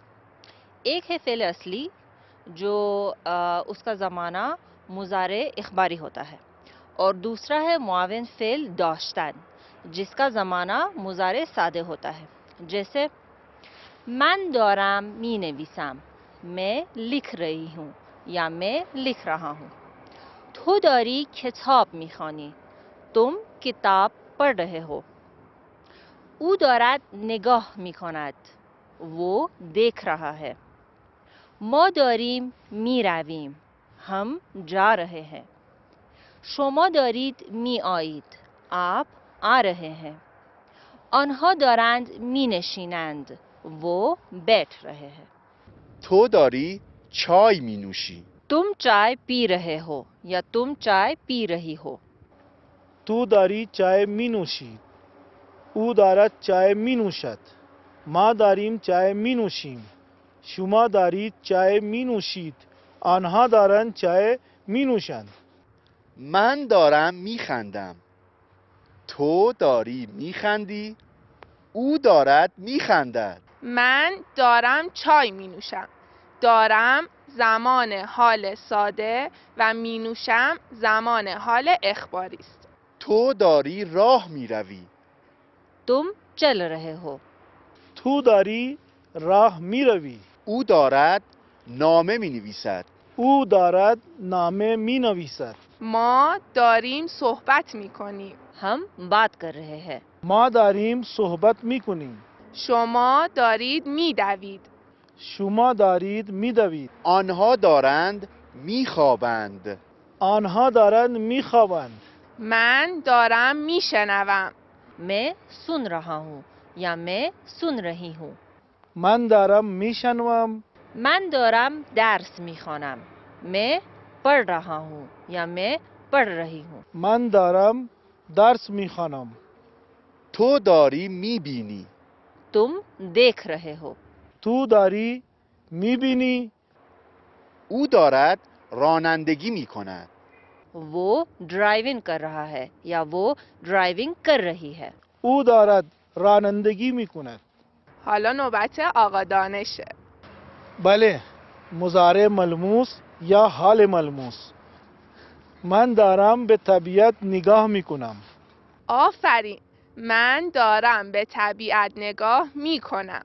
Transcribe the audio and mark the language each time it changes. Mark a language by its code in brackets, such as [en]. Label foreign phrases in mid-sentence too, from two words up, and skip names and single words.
[ur] ایک ہے فعل اصلی جو اس کا زمانہ مضارع اخباری ہوتا ہے اور دوسرا ہے معاون فعل داشتن، جس کا زمانہ مضارع سادے ہوتا ہے. जैसे [fa] من دارم می نویسم, [ur] میں لکھ رہی ہوں یا میں لکھ رہا ہوں. [fa] تو داری کتاب میخونی, [ur] تم کتاب پڑھ رہے ہو. [fa] او دارد نگاه می کند، [ur] وہ دیکھ رہا ہے. [fa] ما داریم می رویم، [ur] ہم جا رہے ہیں. [fa] شما دارید می آیید، [ur] آپ آ رہے ہیں. [fa] آنها دارند می نشینند، [ur] وہ بیٹھ رہے ہیں. [fa] تو داری چای می نوشی. [ur] تم چائے پی رہے ہو یا تم چائے پی رہی ہو. [fa] تو داری چای می نوشید. او دارد چای می نوشد. ما داریم چای می نوشیم. شما دارید چای می نوشید. آنها دارند چای می نوشند. من دارم می خندم. تو داری می خندی. او دارد می خندد. من دارم چای می نوشم. دارم زمان حال ساده و می نوشم زمان حال اخباری است. تو داری راه می روی. [ur] تم چل رہے ہو. [fa] تو داری راه می روی. او دارد نامه می نویسد. او دارد نامه می نویسد. ما داریم صحبت می کنیم. [ur] ہم بات کر رہے ہیں. [fa] ما داریم صحبت می کنیم. شما دارید می دوید. شما دارید می دوید. آنها دارند می خوابند. آنها دارند می خوابند. من دارم می شنوم. [ur] میں سن رہا ہوں یا میں سن رہی ہوں. [fa] من دارم می شنوم. من دارم درس میخوانم، [ur] میں پڑھ رہا ہوں یا میں پڑھ رہی ہوں. [fa] من دارم درس می خوانم. تو داری می بینی. [ur] تم دیکھ رہے ہو. [fa] تو داری می بینی. او دارد رانندگی می کند. [ur] وہ ڈرائیونگ کر رہا ہے یا وہ ڈرائیونگ کر رہی ہے. [fa] او دارد رانندگی می کند. حالا نوبت آقا دانشه. بله، مضارع ملموس یا حال ملموس. من دارم به طبیعت نگاه می کنم. آفرین. من دارم به طبیعت نگاه می کنم.